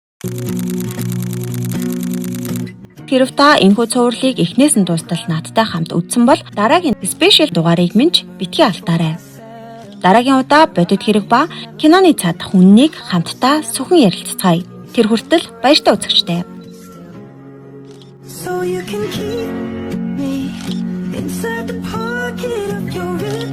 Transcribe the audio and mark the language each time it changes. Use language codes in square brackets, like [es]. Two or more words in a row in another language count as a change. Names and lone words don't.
[mn] Хэрв та энэхүү цувралыг эхнээс нь дуустал надтай хамт үзсэн бол дараагийн спешиал дугаарыг минь битгий алдаарай. Дараагийн удаа бодит хэрэг ба киноны цаад хүннийг хамтдаа сүхэн ярилцгаая. Тэр хүртэл баяртай үзэгчтэй. [en] So you can keep me inside the pocket of your